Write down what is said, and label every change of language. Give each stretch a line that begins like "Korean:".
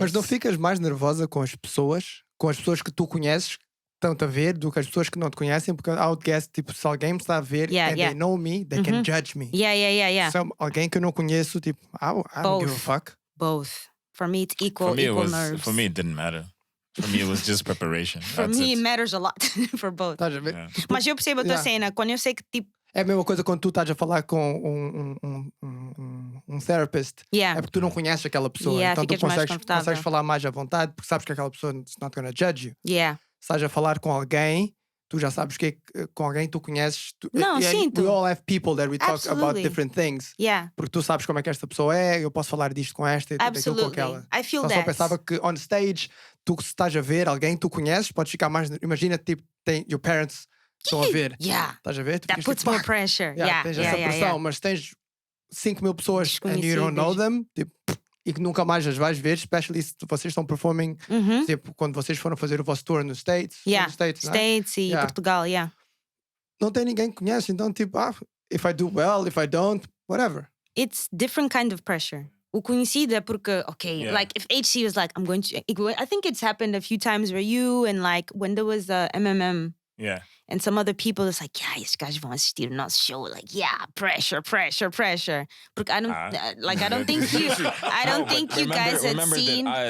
Portuguese: Mas não ficas mais nervosa com as pessoas que tu conheces, que estão-te a ver, do que as pessoas que não te conhecem?
English: Porque I would guess, tipo, se alguém me está a ver and they know me, they can judge me. Yeah.
Portuguese: Se alguém que eu não conheço, tipo, I don't give a fuck.
English: Both. For me, it's equal nerves. For me, it didn't matter. For me, it was just preparation. For me, it matters a lot for both.
Portuguese: Estás a ver?
English: Yeah.
Portuguese: Mas eu percebo a tua cena, quando eu sei que tipo. É a mesma coisa quando tu estás a falar com um therapist.
English: Yeah.
Portuguese: É porque tu não conheces aquela pessoa.
English: Yeah,
Portuguese: então tu ficas mais consegues confortável. falar mais à vontade porque sabes que aquela pessoa is not going to judge you.
English: Yeah.
Portuguese: Se estás a falar com alguém, tu já sabes que com alguém tu conheces. Não, sinto.
English: We all have people that we talk Absolutely. about different things. Yeah.
Portuguese: Porque tu sabes como é que esta pessoa é, eu posso falar disto com esta e daquilo com aquela.
English: I feel
Portuguese: Só
English: that.
Portuguese: pensava que on stage, tu se estás a ver alguém tu conheces, podes ficar mais. Imagina, tipo, your parents estão a ver.
English: Yeah.
Portuguese: Estás a ver? Tu
English: That
Portuguese: ficas
English: puts
Portuguese: tipo,
English: more pressure. Yeah.
Portuguese: tens essa pressão, mas tens 5,000 pessoas and you don't know them, tipo, e que nunca mais as vais ver, especially se vocês estão performing, tipo, quando vocês foram fazer o vosso tour nos States.
English: Yeah.
Portuguese: Nos States, States e Portugal, yeah. Não tem ninguém que conhece, então tipo, if I do well, if I don't, whatever.
English: It's different kind of pressure. O conhecido é porque, like if HC was like, I'm going to, I think it's happened a few times where you and like when there was MMM. Yeah. And some other people, it's like, yeah, esses gajos vão assistir o nosso show. Like, yeah, pressure. Porque I don't think you guys had seen.